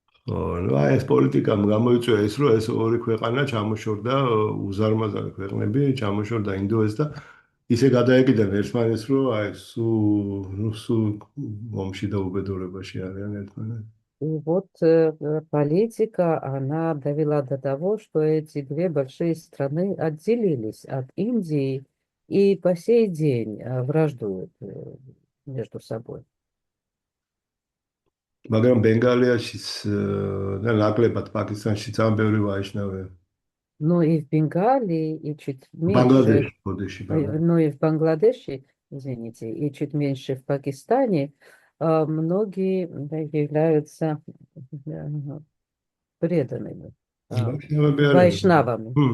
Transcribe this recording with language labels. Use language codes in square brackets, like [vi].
[ka] ну ეს პოლიტიკამ გამოიწვია ის, რომ ეს ორი ქვეყანა ჩამოშორდა უზარმაზარი ქვეყნები, ჩამოშორდა ინდოეთს და ისე გადაეკიდან ერთმანეთს, რომ სულ ომში და უბედურებაში არიან ერთმანეთს. [ru] И вот политика, она довела до того, что эти две большие страны отделились от Индии и по сей день враждуют между собой. [ka] მაგრამ ბენგალიაში და ნაკლებად პაკისტანში ძალიან ბევრი ვაიშნავია. [ru] Но и в Бенгалии, и чуть меньше, но и в Бангладеше, извините, и чуть меньше в Пакистане многие являются преданными вайшнавами.